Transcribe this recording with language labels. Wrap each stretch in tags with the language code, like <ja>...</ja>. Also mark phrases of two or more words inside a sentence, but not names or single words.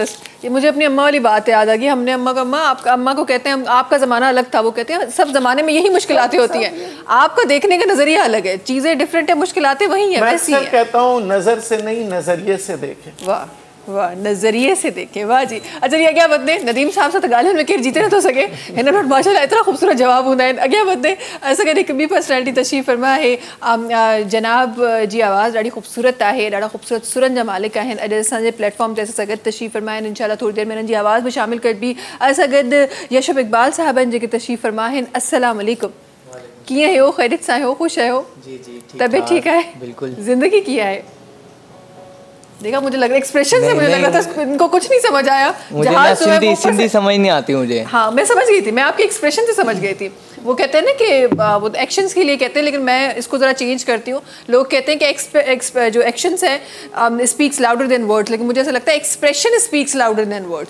<hi>ये मुझे अपनी अम्मा वाली बात याद आ गई। हमने अम्मा को, अम्मा को कहते हैं आपका ज़माना अलग था, वो कहते हैं सब ज़माने में यही मुश्किलातें होती हैं, आपका देखने का नज़रिया अलग है, चीज़ें डिफरेंट है, मुश्किलातें वही हैं, वैसी हैं। कहता हूँ नज़र से नहीं नज़रिए से देखें। वाह वाह, नज़रिए से देखें, वाह जी।</hi> <sd>अच्छा जी, अॻियां वधंदे। नदीम साहब सां त ॻाल्हियुनि में केरु जीते नथो सघे, हिन वटि माशाल्लाह एतिरा ख़ूबसूरत जवाब हूंदा आहिनि। अॻियां वधंदे असां गॾु हिकु ॿी पर्सनैलिटी तशरीफ़ फरमा आहे। जनाब जी आवाज़ ॾाढी ख़ूबसूरत आहे, ॾाढा ख़ूबसूरत सुरनि जा मालिक आहिनि। अॼु असांजे प्लेटफॉर्म ते असां गॾु तशरीफ़ फरमा आहिनि। इंशाल्लाह थोड़ी देरि में हिननि जी आवाज़ बि शामिल कबी। असां गॾु यशब इक़बाल साहब आहिनि जेके तशरीफ़ फरमा आहिनि। अस्सलाम वालेकुम। कीअं आहियो? ख़ैरियत सां आहियो? ख़ुशि आहियो?</sd> <hi>जी जी, तबियत ठीक है? बिल्कुल।</hi> <sd>ज़िंदगी कीअं आहे?</sd> <hi>देखा, मुझे लग रहा है एक्सप्रेशन से मुझे लग रहा था इनको कुछ नहीं समझ आया। मुझे ना सिंधी समझ नहीं आती मुझे। हाँ, मैं समझ गई थी, मैं आपके एक्सप्रेशन से समझ गई थी। वो कहते हैं ना कि वो एक्शंस के लिए कहते हैं, लेकिन मैं इसको ज़रा चेंज करती हूँ। लोग कहते हैं कि जो एक्शंस है</hi> <en>speaks louder than words,</en> <hi>लेकिन मुझे ऐसा लगता है</hi> <en>expression speaks louder than words.</en>